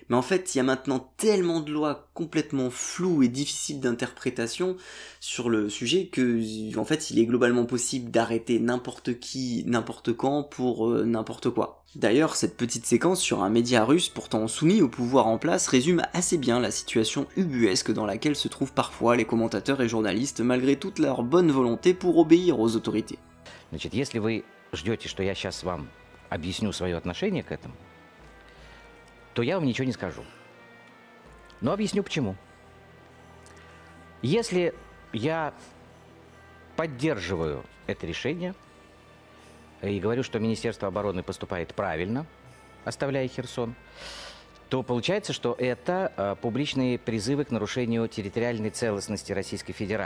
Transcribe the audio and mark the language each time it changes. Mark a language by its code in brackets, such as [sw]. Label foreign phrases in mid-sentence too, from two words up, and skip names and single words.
[fr] Mais en fait, il y a maintenant tellement de lois complètement floues et difficiles d'interprétation sur le sujet que, en fait, il est globalement possible d'arrêter n'importe qui, n'importe quand pour n'importe quoi. D'ailleurs, cette petite séquence sur un média russe pourtant soumis au pouvoir en place résume assez bien la situation ubuesque dans laquelle se trouvent parfois les commentateurs et journalistes malgré toute leur bonne volonté pour obéir aux autorités. [ru] Значит, если вы ждете, что я сейчас вам объясню свое отношение к этому, то я вам ничего не скажу. Но объясню почему. Если я поддерживаю это решение и говорю, что Министерство обороны поступает правильно, оставляя Херсон, то получается, что это публичные призывы к нарушению территориальной целостности Российской Федерации.